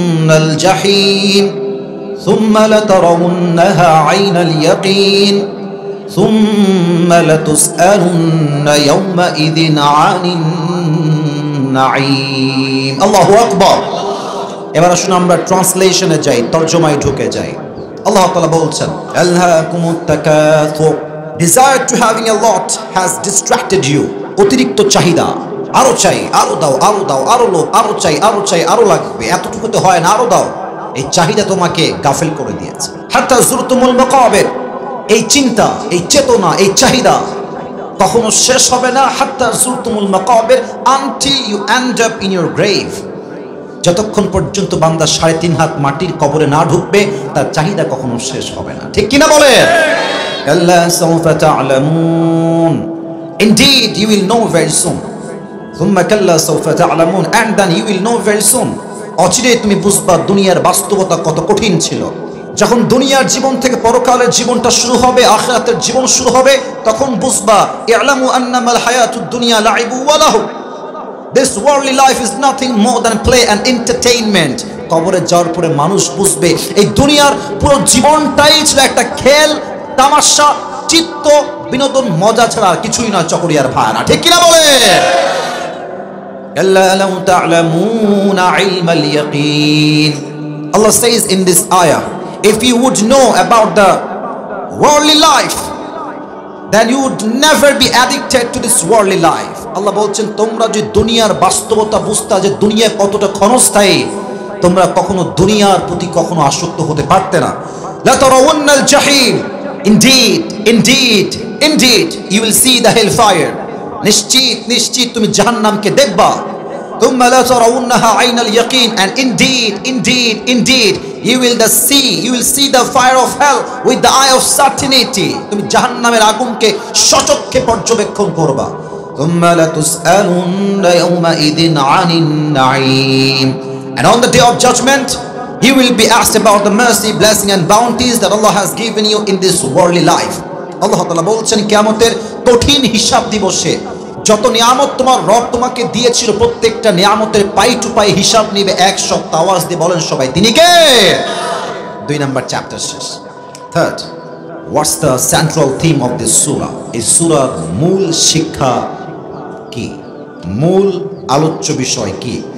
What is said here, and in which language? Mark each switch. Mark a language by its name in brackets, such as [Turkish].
[Arabic] الجحيم ثم لترونها عين اليقين ثم لتسألن يومئذ عن النعيم الله أكبر [Bangla] এবার আসুন আমরা ট্রান্সলেশনে যাই, তরজমায় ঢুকে যাই। আল্লাহ তাআলা বলছেন [Arabic] আলহাকুমুত তাকাসুর, [English] desire to having a lot has distracted you। [Bangla] অতিরিক্ত চাহিদা, আরো চাই, আরো দাও, আরো দাও, আরো লোভ, আরো চাই, আরো চাই, আরো লাগবে, এতটুকুতে হয় না, আরো দাও। এই চাহিদা তোমাকে গাফিল করে দিয়েছে। [Arabic] হাত্তা যুরতুমুল মাকাবির, [Bangla] এই চিন্তা, এই চেতনা, এই চাহিদা কখনো শেষ হবে না। [Arabic] হাত্তা যুরতুমুল মাকাবির, [English] until you end up in your grave। [Bangla] যতক্ষণ পর্যন্ত বান্দা 3.5 হাত মাটির কবরে না ঢুকবে তার চাহিদা কখনো শেষ হবে না। ঠিক কিনা বলেন? [Arabic] কাল্লা সাউফা তা'লামুন, [English] indeed you will know very soon। [Arabic] থুম্মা কাল্লা সাউফা তা'লামুন, [English] and then you will know very soon। [Bangla] অচিরেই তুমি বুঝবা দুনিয়ার বাস্তবতা কত কঠিন ছিল। যখন দুনিয়ার জীবন থেকে পরকালের জীবনটা শুরু হবে, আখিরাতের জীবন শুরু হবে, তখন বুঝবা [Arabic] ই'লামু আন্নামাল হায়াতুদ দুনিয়া লাইবু ওয়া লাহু, [English] this worldly life is nothing more than play and entertainment। [Bangla] কবরে যাওয়ার পরে মানুষ বুঝবে এই দুনিয়ার পুরো জীবনটাই ছিল একটা খেল, তামাশা, চিত্ত বিনোদন, মজা ছাড়া আর কিছুই নয়। চকরিয়ার ভাড়া, ঠিক কিনা বলে? [Arabic] কাল্লা লাউ তা'লামুনা ইলমাল ইয়াকিন, [English] Allah says in this ayah, if you would know about the worldly life, then you would never be addicted to this worldly life। [Bangla] আল্লাহ বলছেন তোমরা যে দুনিয়ার বাস্তবতা বুঝতা, যে দুনিয়া কতটা ক্ষণস্থায়ী, তোমরা কখনো দুনিয়ার প্রতি কখনো আসক্ত হতে পারতে না। [Arabic] লা তারাউন্নাল জাহিম, [English] indeed indeed indeed you will see the hellfire, [Bangla] নিশ্চিত নিশ্চিত তুমি জাহান্নামকে দেখবা। [Arabic] ثم لا ترونها عين اليقين, [English] and indeed indeed indeed you will see the fire of hell with the eye of certainty। [Bangla] তুমি জাহান্নামের আগুনকে সচক্ষে পর্যবেক্ষণ করবা। [Arabic] ثم لتسألن يومئذ عن النعيم, [English] and on the day of judgment you will be asked about the mercy, blessing and bounties that Allah has given you in this worldly life। [Bangla] আল্লাহ তাআলা বলছেন কিয়ামতের কঠিন হিসাব দিবসে যত নিয়ামত তোমার রব তোমাকে দিয়েছিল, প্রত্যেকটা নিয়ামতের পাই টু পাই হিসাব নিবে। এক সপ্তাহ আওয়াজ দিয়ে বলেন সবাই, তিনি কে? 2 নাম্বার চ্যাপ্টার শেষ। Third, [English] What's the central theme of this সূরা? [Bangla] এই সূরার মূল শিক্ষা কি, মূল আলোচ্য বিষয় কি?